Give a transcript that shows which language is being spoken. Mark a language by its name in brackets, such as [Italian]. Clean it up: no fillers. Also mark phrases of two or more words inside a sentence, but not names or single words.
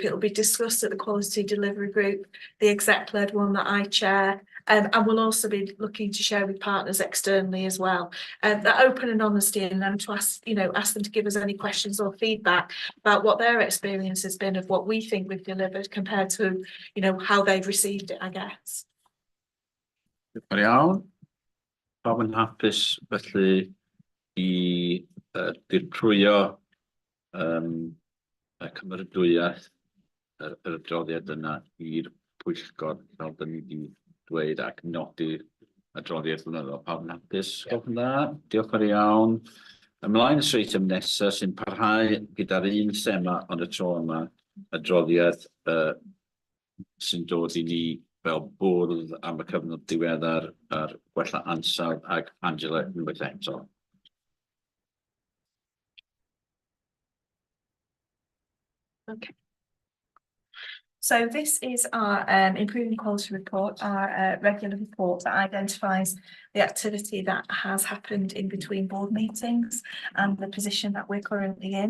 [English] It will be discussed at the quality delivery group, the exec-led one that I chair. And we'll also be looking to share with partners externally as well. That open and honesty, and then to ask them to give us any questions or feedback about what their experience has been of what we think we've delivered compared to, you know, how they've received it, I guess. [Welsh] Diolch yn iawn. Pawb yn hapus felly I dirprwyo y cymeradwyaeth yr adroddiad yna i'r pwyllgor fel da ni wedi dweud ac nodi adroddiad blynyddol. Pawb yn hapus? Gwelwch yn dda. Diolch yn iawn. Ymlaen y eitem nesaf sy'n parhau gyda'r un thema ond y tro yma, adroddiad sy'n dod I ni fel bwrdd am y cyfnod diweddar ar gwella ansawdd ag Angela unwaith eto. [English] Okay. So this is our improving quality report, our regular report that identifies the activity that has happened in between board meetings and the position that we're currently in.